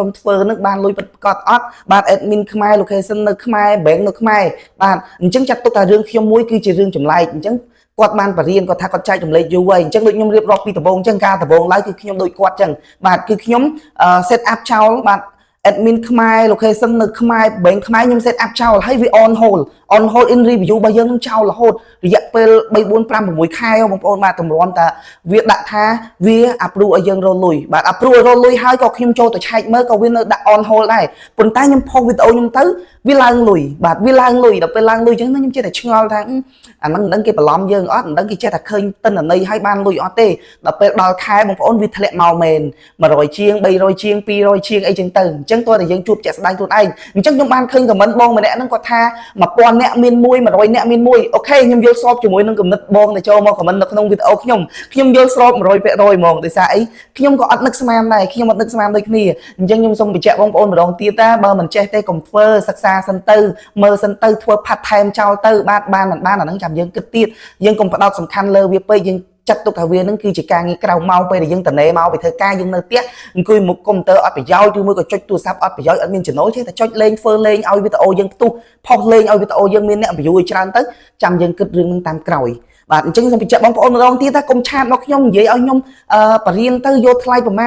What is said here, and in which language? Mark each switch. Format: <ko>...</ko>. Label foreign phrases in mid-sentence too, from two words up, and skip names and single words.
<km>ធ្វើហ្នឹងបានលុយពិតប្រាកដអត់បាទ admin ខ្មែរ location នៅខ្មែរ bank នៅខ្មែរបាទអញ្ចឹងចាត់ទុកថារឿងខ្ញុំមួយគឺជារឿងចម្លែកអញ្ចឹងគាត់បានបរៀន គាត់ថាគាត់ចែករំលែកយូរហើយអញ្ចឹងដូចខ្ញុំរៀបរាប់ពីដំបូងអញ្ចឹងការដំបូងឡើយគឺខ្ញុំដូចគាត់អញ្ចឹងបាទគឺខ្ញុំ</km> <en>set up</en> <km>ចោលបាទ admin ខ្មែរ location នៅខ្មែរ bank ខ្មែរខ្ញុំ</km> <en>set up</en> <km>ចោលហើយវា</km> <en>on hold in review</en> <km>របស់យើងនឹងចោលរហូតរយៈពេល3 4 5 6ខែបងប្អូនបាទតម្រាំតែវាដាក់ថាវា approve ឲ្យយើងរលុយបាទ approve ឲ្យរលុយហើយក៏ខ្ញុំចូលទៅឆែកមើលក៏វានៅដាក់</km> <en>on hold</en> <km>ដែរប៉ុន្តែខ្ញុំផុសវីដេអូខ្ញុំទៅវាឡើងលុយបាទវាឡើងលុយ ដល់ពេលឡើងលុយអញ្ចឹងខ្ញុំចេះតែឆ្ងល់ថាអាហ្នឹងមិនដឹងគេបន្លំយើងអត់មិនដឹងគេចេះតែឃើញតិន្នន័យឲ្យបានលុយអត់ទេដល់ពេលដល់ខែបងប្អូនវា ធ្លាក់មកមែន100ជាង300ជាង200ជាងអីចឹងទៅអញ្ចឹងតើតែយើងជួបជាក់ស្ដែងខ្លួនឯងអញ្ចឹងខ្ញុំបានឃើញខមមិនបងម្នាក់ហ្នឹងគាត់ថា1000នាក់មាន1 100នាក់មាន1អូខេខ្ញុំយល់ស្របជាមួយនឹងគំនិតបងដែលចូលមកខមមិននៅក្នុងវីដេអូខ្ញុំយល់ស្រប 100% ហ្មងដោយសារអីខ្ញុំក៏អត់នឹកស្មានដែរខ្ញុំអត់នឹកស្មានដូចគ្នាអញ្ចឹងខ្ញុំសូមបញ្ជាក់បងប្អូនម្ដងទៀតថាបើមិនចេះទេកុំធ្វើសិក្សាសិនទៅមើលសិនទៅធ្វើ</km> <en>part time</en> <km>ចោលទៅបានមិន បានអាហ្នឹងចាំយើងគិតទៀតយើងកុំផ្ដោតសំខាន់លើវាពេកយើងចាត់ទុកថាវានឹងគឺជាការងារក្រៅម៉ោងពេលដែលយើងតនេមកពីធ្វើការយើងនៅផ្ទះអង្គុយមុខកុំព្យូទ័រអត់ប្រយោជន៍ឬមួយក៏ចុចទូរស័ព្ទអត់ប្រយោជន៍អត់មានចំណូលទេតែចុចលេងធ្វើលេងឲ្យវីដេអូយើងផ្ទុះផុសលេងឲ្យវីដេអូយើងមានអ្នក view ឲ្យច្រើនទៅចាំយើងគិតរឿងនឹងតាមក្រោយបាទអញ្ចឹងសូមបញ្ជាក់បងប្អូនម្ដងទៀតថាកុំឆាតមកខ្ញុំនិយាយឲ្យខ្ញុំបរៀនទៅយកថ្លៃប្រមាណ</km>